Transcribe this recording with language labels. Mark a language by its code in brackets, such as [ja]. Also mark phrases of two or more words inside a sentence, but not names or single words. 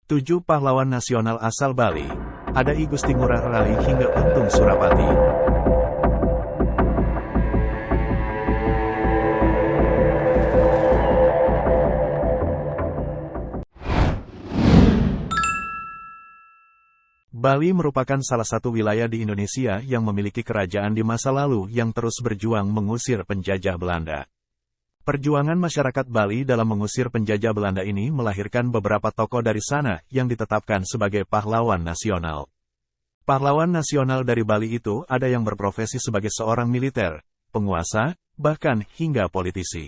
[id] 7 pahlawan nasional asal Bali. Ada I Gusti Ngurah Rai hingga Untung Surapati. Bali merupakan salah satu wilayah di Indonesia yang memiliki kerajaan di masa lalu yang terus berjuang mengusir penjajah Belanda. Perjuangan masyarakat Bali dalam mengusir penjajah Belanda ini melahirkan beberapa tokoh dari sana yang ditetapkan sebagai pahlawan nasional. Pahlawan nasional dari Bali itu ada yang berprofesi sebagai seorang militer, penguasa, bahkan hingga politisi.